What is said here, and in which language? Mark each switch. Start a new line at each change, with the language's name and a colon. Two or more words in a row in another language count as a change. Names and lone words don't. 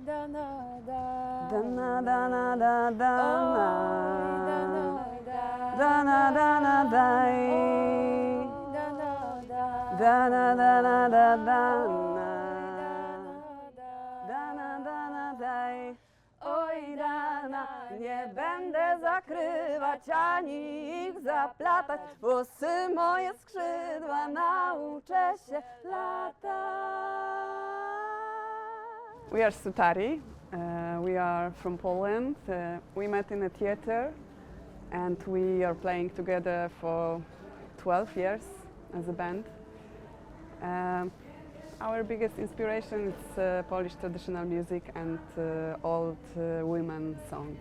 Polish: Dana dana da dana. Dana dana dai. Dana dana da dana. Dana dana daj. Oj dana, nie będę zakrywać ani ich zaplatać. Włosy moje skrzydła, nauczę się latać.
English: We are Sutari. We are from Poland. We met in a theater and we are playing together for 12 years as a band. Our biggest inspiration is Polish traditional music and old women songs.